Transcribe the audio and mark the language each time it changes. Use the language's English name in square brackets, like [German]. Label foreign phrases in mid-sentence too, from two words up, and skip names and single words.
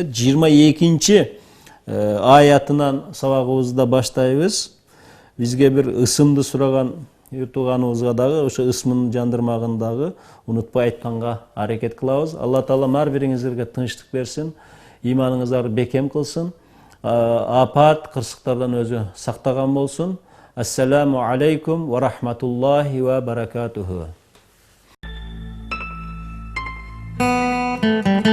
[Kyrgyz] 22 аятынан сабагыбызды баштайбыз. Бизге бир ысымды сураган тууганыбызга дагы ошо ысмын жандырмагын дагы унутпай айтканга аракет кылабыз. Алла Таала ар бириңиздерге тынчтык берсин. иманыңыздарды бекем қылсын, апат, қырсықтардан өзі сақтаған болсын. [Arabic] السلام عليكم و رحمة الله و بركاته.